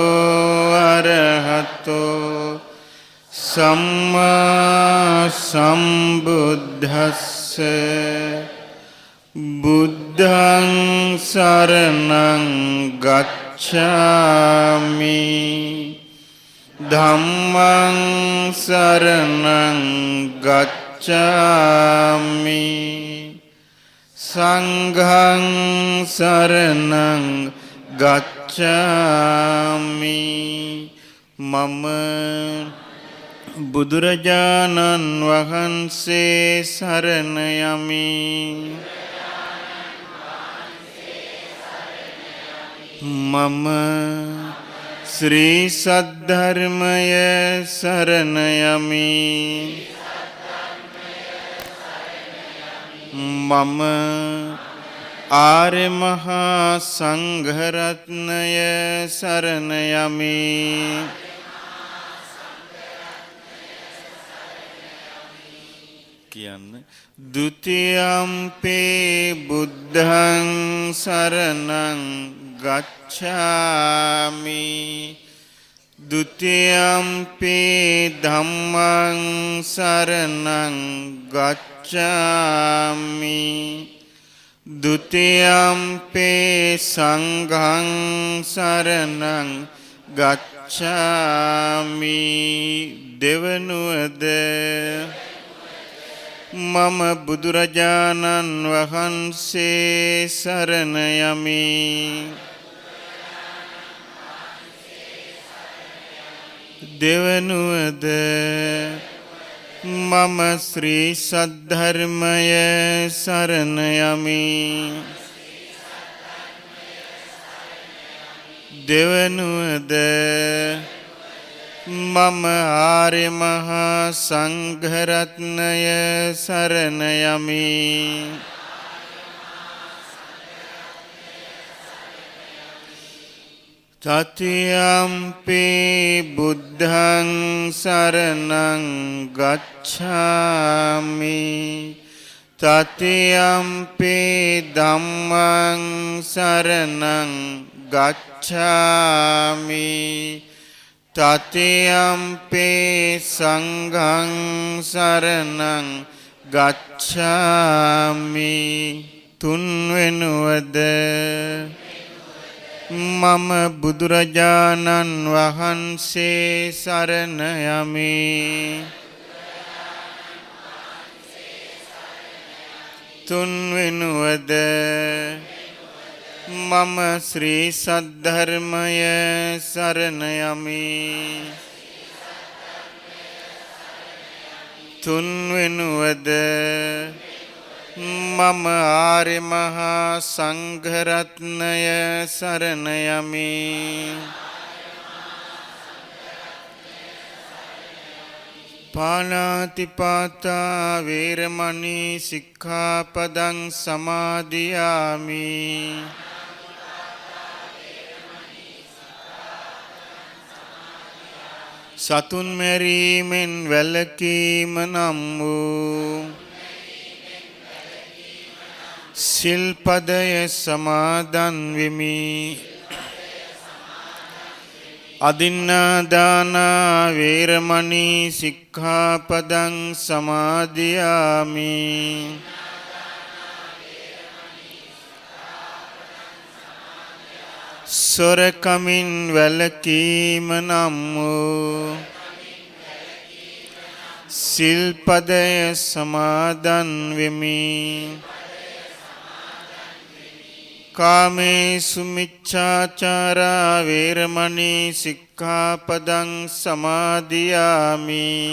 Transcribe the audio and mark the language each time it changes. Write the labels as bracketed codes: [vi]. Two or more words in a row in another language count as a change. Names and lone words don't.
[pi] අරහතෝ සම්මා සම්බුද්දස්ස බුද්ධං සරණං ගච්ඡාමි ධම්මං සරණං ගච්ඡාමි සංඝං සරණං [si] ගච්ඡාමි මම බුදුරජාණන් වහන්සේ සරණ යමි මම ශ්‍රී සද්ධර්මය සරණ යමි මම ආර්ය මහා සංඝරත්නය සරණ යමි කියන්න [pi] ဒုတိယံ පේ බුද්ධං සරණං ගච්ඡාමි ဒုတိယံ පේ ධම්මං සරණං ගච්ඡාමි ဒုတိယံ පේ සංඝං සරණං ගච්ඡාමි [si] දෙවනුවද මම බුදුරජාණන් වහන්සේ සරණ යමි දෙවනුවද මම ශ්‍රී සද්ධර්මය සරණ යමි දෙවනුවද මම ආර්ය මහා සංඝරත්නය සරණ යමි [pi] තතියම්පි බුද්ධං සරණං ගච්ඡාමි තතියම්පි ධම්මං සරණං ගච්ඡාමි තතියම්පි සංඝං සරණං ගච්ඡාමි [si] තුන්වෙනුවද මම බුදුරජාණන් වහන්සේ සරණ යමි තුන්වෙනුවද මම ශ්‍රී සද්ධර්මය සරණ යමි තුන්වෙනුවද මම ආර්ය මහා සංඝරත්නය සරණ යමි [pi] පාණාතිපාතා වේරමණී සික්ඛාපදං සමාදියාමි [si] සතුන් මැරීමෙන් වැළකීම නම් වූ සිල්පදය සමාදන් වෙමි අදින්නාදානා වේරමණී සික්ඛාපදං සමාදියාමි සොරකමින් වැළකීම නම් වූ සිල්පදය සමාදන් වෙමි [pi] කාමේසු මිච්ඡාචාරා වේරමණී සික්ඛාපදං සමාදියාමි